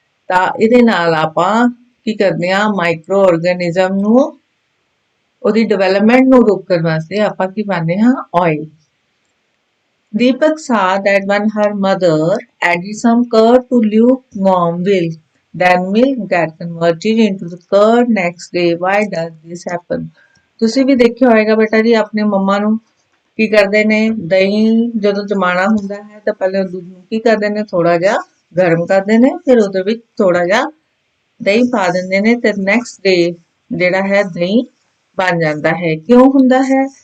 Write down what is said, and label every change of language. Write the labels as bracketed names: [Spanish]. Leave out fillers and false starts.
[Punjabi] ਤਾਂ ਇਹਦੇ ਨਾਲ ਆਪਾਂ ਕੀ ਕਰਦੇ ਆ, ਮਾਈਕਰੋ ਆਰਗੇਨਿਜ਼ਮ ਨੂੰ ਉਹਦੀ ਡਿਵੈਲਪਮੈਂਟ ਨੂੰ ਰੋਕਣ ਵਾਸਤੇ ਆਪਾਂ ਕੀ ਪਾਉਂਦੇ ਹਾਂ, oil. [English] Deepak saw that when her mother added some curd to lukewarm milk, then milk get converted into the curd next day. Why does this happen? [Punjabi] ਤੁਸੀਂ ਵੀ ਦੇਖਿਆ ਹੋਏਗਾ ਬੇਟਾ ਜੀ ਆਪਣੇ ਮੰਮਾ ਨੂੰ ਕੀ ਕਰਦੇ ਨੇ, ਦਹੀਂ ਜਦੋਂ ਜਮਾਣਾ ਹੁੰਦਾ ਹੈ ਤਾਂ ਪਹਿਲੇ ਦੁੱਧ ਨੂੰ ਕੀ ਕਰਦੇ ਨੇ, ਥੋੜਾ ਜਿਹਾ ਗਰਮ ਕਰਦੇ ਨੇ, ਫਿਰ ਉਹਦੇ ਵਿੱਚ ਥੋੜਾ ਜਿਹਾ ਦਹੀਂ ਪਾ ਦਿੰਦੇ ਨੇ ਤੇ ਨੈਕਸਟ ਡੇ ਜਿਹੜਾ ਹੈ ਦਹੀਂ ਬਣ ਜਾਂਦਾ ਹੈ। ਕਿਉਂ ਹੁੰਦਾ ਹੈ?